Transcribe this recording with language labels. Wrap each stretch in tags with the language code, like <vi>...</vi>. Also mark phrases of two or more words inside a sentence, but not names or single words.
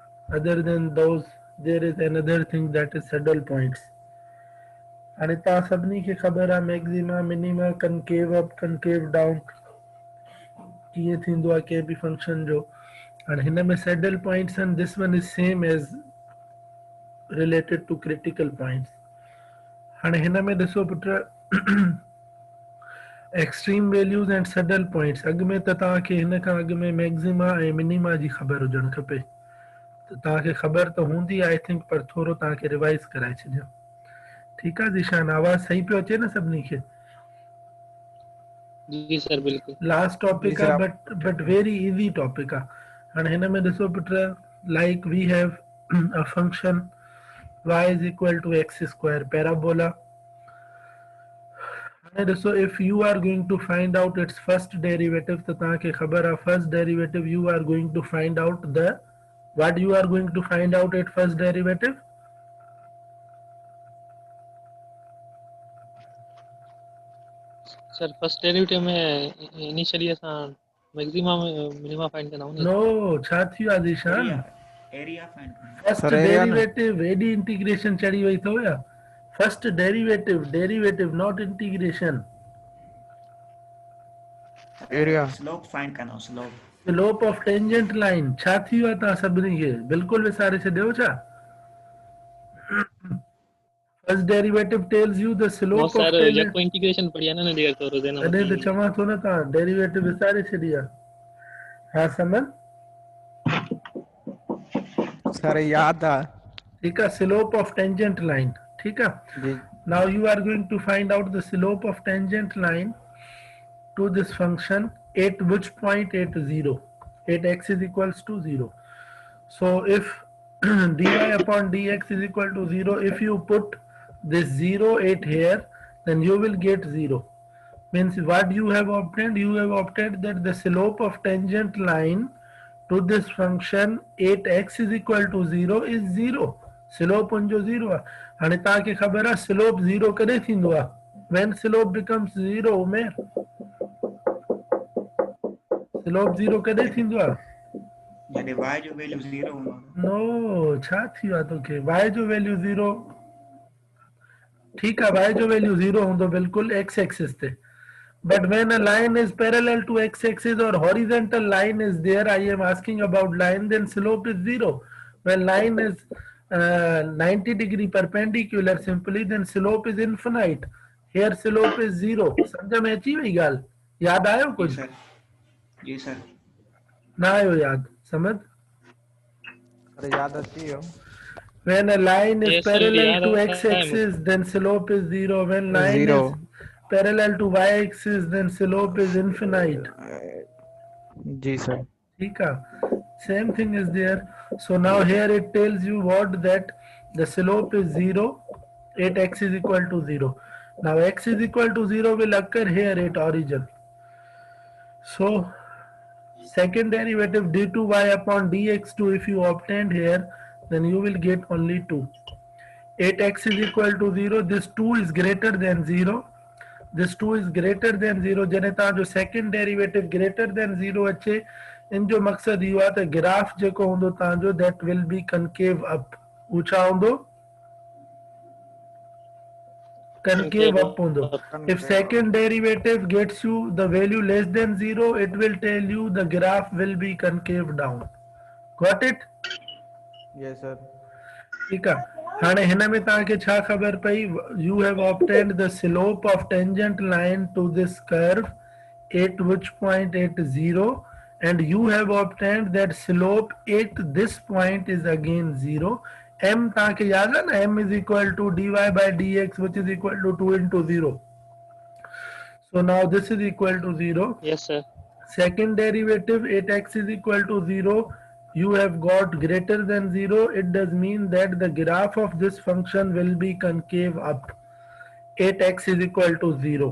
<en>Other than those, there is another thing that is saddle points.</en> <sd>हाणे तव्हां सभिनी खे ख़बर आहे</sd> <en>maxima minima concave up concave down</en> <sd>कीअं थींदो आहे कंहिं बि फंक्शन जो. हाणे हिन में</sd> <en>saddle points</en> <sd>आहिनि.</sd> <en>This one is same as related to critical points.</en> <sd>हाणे हिन में ॾिसो पुट</sd> <en>extreme values and saddle points.</en> <sd>अॻु में त तव्हांखे हिन खां अॻु में मैक्सिमा ऐं मिनिमा जी ख़बर हुजणु खपे. त तव्हांखे ख़बर त हूंदी</sd> <en>I think,</en> <sd>पर थोरो तव्हांखे रिवाइज़ कराए छॾियां. ठीकु आहे ज़ीशान, आवाज़ सही पियो अचे न सभिनी खे? जी सर बिल्कुल.</sd> <en>last topic</en> <sd>आहे</sd> <en>but very easy topic</en> <sd>आहे. हाणे हिन में ॾिसो पुट,</sd> <en>like we have a function y is equal to x square parabola.</en> <sd>हाणे ॾिसो,</sd> <en>if you are going to find out its first derivative,</en> <sd>त तव्हांखे ख़बर आहे</sd> <en>first derivative you are going to find out the what you are going to find out at first derivative.</en> <sd>सर</sd> <en>first derivative</en> <sd>में इनिशियली असां</sd> <en>maxima minima find</en> <sd>कंदा आहियूं. नो, छा थी वियो आहे ज़ीशान?</sd> <en>area find</en> <ur>करना.</ur> <en>first derivative</en> <sd>एडी इंटीग्रेशन चढ़ी वई अथव या?</sd> <en>first derivative not integration. area slope find</en> <ur>करना.</ur> <en>slope of tangent line.</en> <sd>छा थी वियो आहे तव्हां सभिनी खे? बिल्कुलु विसारे छॾियो छा?</sd> <en>first derivative tells you the slope of tangent.</en> <sd>यको इंटीग्रेशन पढ़िया न ॾेर तो रोज़ाना. तॾहिं त चवां थो न, तव्हां डेरिवेटिव विसारे छॾी आहे. हा समझ सर याद आहे.</sd> <ur>ٹھیک ہے,</ur> <en>slope of tangent line.</en> <ur>ٹھیک ہے,</ur> <en>now you are going to find out the slope of tangent line to this function at which point? At 0, at x is equals to 0. So if dy upon dx is equal to 0, if you put this 0 at here, then you will get 0. Means what you have obtained? You have obtained that the slope of tangent line to this function at x is equal to 0 is 0.</en> <sd>Slope उनजो 0 आहे. हाणे तव्हांखे ख़बर आहे slope 0 कॾहिं थींदो आहे?</sd> <en>When slope becomes 0,</en> <sd>उमेर स्लोप 0 कॾहिं थींदो आहे? जॾहिं y जो वैल्यू 0 हूंदो. नो, छा थी वियो आहे तोखे? y जो वैल्यू 0. ठीकु आहे, y जो वैल्यू 0 हूंदो बिल्कुलु x एक्सिस ते.</sd> <en>But when a line is parallel to x axis or horizontal line is there, I am asking about line, then slope is 0. When line is 90 degree perpendicular simply, then slope is infinite. Here slope is 0.</en> <sd>समझ में अची वई ॻाल्हि? याद आयो कुछ? जी सर. ना आयो याद? समझ? अरे याद अची वियो.</sd> <en>When a line is parallel to x-axis, then slope is 0. When line is parallel to y-axis, then slope is infinite.</en> <sd>जी sir.</sd> <ur>ٹھیک ہے.</ur> <en>Same thing is there. So now here it tells you what, that the slope is 0 at x is equal to 0. Now x is equal to 0 will occur here at origin. So second derivative d2y upon dx2, if you obtained here, then you will get only 2. At x is equal to 0, this 2 is greater than 0. This 2 is greater than 0.</en> <sd>जॾहिं तव्हांजो</sd> <en>second derivative greater than 0</en> <sd>अचे, इन जो मक़सदु इहो आहे त ग्राफ जेको हूंदो तव्हांजो,</sd> <en>that will be concave up.</en> <sd>हू छा हूंदो?</sd> <en>Concave up</en> <sd>हूंदो.</sd> <en>If second derivative gets you the value less than 0, it will tell you the graph will be concave down. Got it? Yes sir.</en> <sd>ठीक आहे. हाणे हिन में तव्हांखे छा ख़बर पई?</sd> <en>You have obtained the slope of tangent line to this curve at which point? At 0. And you have obtained that slope at this point is again 0.</en> <sd>M तव्हांखे याद आहे न?</sd> <en>M is equal to dy by dx, which is equal to 2 into 0. So now this is equal to 0. Yes sir. Second derivative at x is equal to 0, you have got greater than 0. It does mean that the graph of this function will be concave up at x is equal to 0.</en>